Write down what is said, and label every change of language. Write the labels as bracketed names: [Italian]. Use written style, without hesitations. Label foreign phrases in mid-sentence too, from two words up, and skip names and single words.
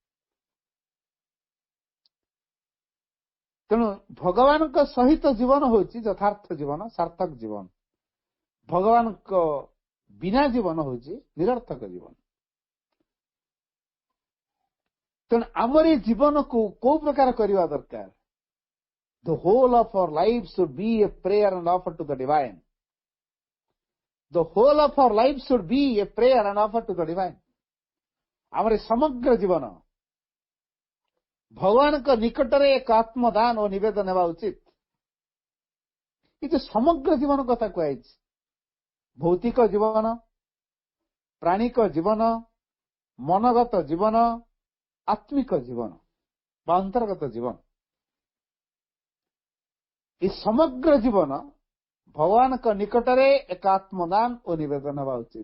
[Odia] ତେଣୁ ଭଗବାନଙ୍କ ସହିତ ଜୀବନ ହଉଛି ଯଥାର୍ଥ ଜୀବନ, ସାର୍ଥକ ଜୀବନ। ଭଗବାନଙ୍କ ବିନା ଜୀବନ ହଉଛି ନିରର୍ଥକ ଜୀବନ। ତେଣୁ ଆମର ଏଇ ଜୀବନକୁ କୋଉ ପ୍ରକାର କରିବା ଦରକାର? [English] The whole of our life should be a prayer and offer to the divine. The whole of our life should be a prayer and offer to the divine. [Odia] ଆମର ସମଗ୍ର ଜୀବନ ଭଗବାନଙ୍କ ନିକଟରେ ଏକ ଆତ୍ମଦାନ ଓ ନିବେଦନ ହେବା ଉଚିତ। ଏ ଯୋଉ ସମଗ୍ର ଜୀବନ କଥା କୁହାଯାଇଛି, ଭୌତିକ ଜୀବନ, ପ୍ରାଣିକ ଜୀବନ, ମନଗତ ଜୀବନ, ଆତ୍ମିକ ଜୀବନ ବା ଅନ୍ତର୍ଗତ ଜୀବନ, ଏ ସମଗ୍ର ଜୀବନ ଭଗବାନଙ୍କ ନିକଟରେ ଏକ ଆତ୍ମଦାନ ଓ ନିବେଦନ ହେବା ଉଚିତ।